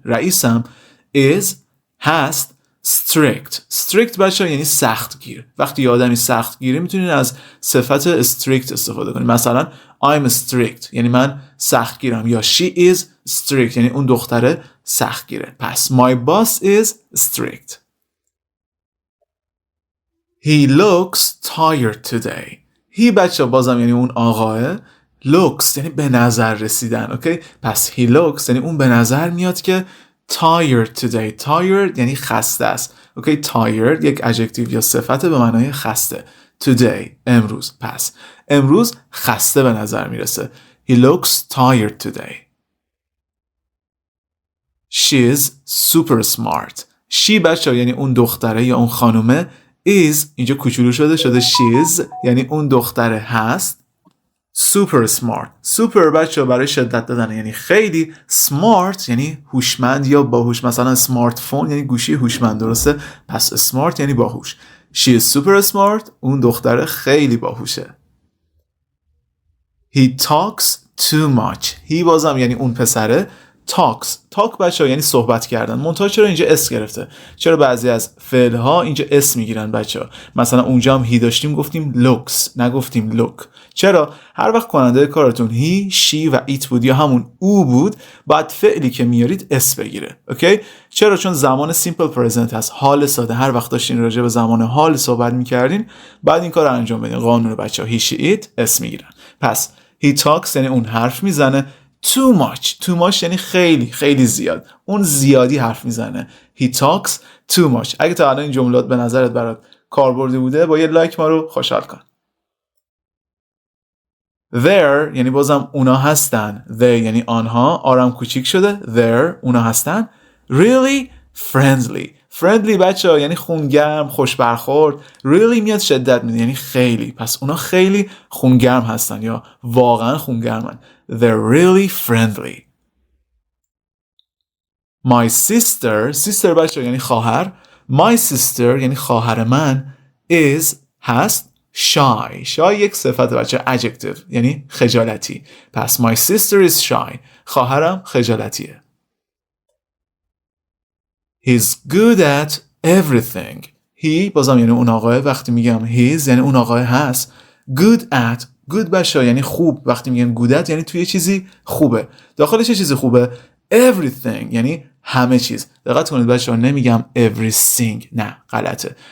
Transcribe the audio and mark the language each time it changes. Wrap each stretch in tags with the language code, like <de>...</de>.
<fa>رئیسم is هست strict بچه یعنی سختگیر. وقتی یه آدمی سختگیره میتونید از صفت strict استفاده کنید. مثلا</fa> <en>I'm strict</en> <fa>یعنی من سختگیرم یا</fa> <en>she is strict</en> <fa>یعنی اون دختره سختگیره. پس</fa> <en>my boss is strict. he looks tired today.</en> <fa>he بچه بازم یعنی اون آقاه. looks یعنی به نظر رسیدن. اوکی؟ پس</fa> <en>he looks</en> <fa>یعنی اون به نظر میاد که</fa> <en>tired today.</en> <fa>tired یعنی خسته است. اوکی؟ tired یک adjective یا صفت به معنای خسته. today امروز. پس امروز خسته به نظر میرسه.</fa> <en>he looks tired today. she's super smart.</en> <fa>she بچه یعنی اون دختره یا اون خانومه. is اینجا کوچولو شده she's یعنی اون دختره هست.</fa> <en>super smart.</en> <fa>super بچه برای شدت دادن یعنی خیلی. smart یعنی هوشمند یا باهوش. مثلا سمارت فون یعنی گوشی هوشمند. درسته؟ پس smart یعنی باهوش.</fa> <en>she is super smart.</en> <fa>اون دختره خیلی باهوشه.</fa> <en>he talks too much. he</en> <fa>بازم یعنی اون پسره. talk بچه‌ها یعنی صحبت کردن. منتها چرا اینجا اس گرفته؟ چرا بعضی از فعل‌ها اینجا اس میگیرن بچه‌ها؟ مثلا اونجا هم هی داشتیم گفتیم looks، نگفتیم look. چرا؟ هر وقت کننده کارتون هی، شی و ایت بود یا همون او بود، بعد فعلی که میارید اس بگیره. اوکی؟ چرا؟ چون زمان</fa> <en>simple present</en> <fa>هست، حال ساده. هر وقت داشتین راجع به زمان حال صحبت می‌کردین، بعد این کارو انجام بدین. قانون بچه‌ها هی، شی، ایت اس میگیرن. پس</fa> <en>he talks</en> <fa>یعنی اون حرف میزنه.</fa> <en>too much</en> <fa>یعنی خیلی زیاد. اون زیادی حرف میزنه.</fa> <en>he talks too much.</en> <fa>اگه تا الان این جملات به نظرت برات کاربردی بوده، با یه لایک ما رو خوشحال کن. there یعنی بازم اونا هستن. they یعنی آنها. آرام کوچیک شده. there اونا هستن.</fa> <en>really friendly</en> <fa>بچه یعنی خونگرم، خوش برخورد. really میاد شدت میده یعنی خیلی. پس اونا خیلی خونگرم هستن یا واقعا خونگرمن.</fa> <en>they're really friendly. my sister</en> <fa>بچه یعنی خواهر. my sister یعنی خواهر من is هست shy یک صفت بچه adjective یعنی خجالتی. پس</fa> <en>my sister is shy</en> <fa>خواهرم خجالتیه.</fa> <en>he's good at everything.</en> <fa>he بازم یعنی اون آقاه. وقتی میگم he's یعنی اون آقاه هست.</fa> <en>good at</en> <fa>good بچه یعنی خوب. وقتی میگم good at یعنی توی چیزی خوبه. داخل چه چیزی خوبه؟ everything یعنی همه چیز. دقت کنید بچه ها نمیگم everything، نه غلطه.</fa>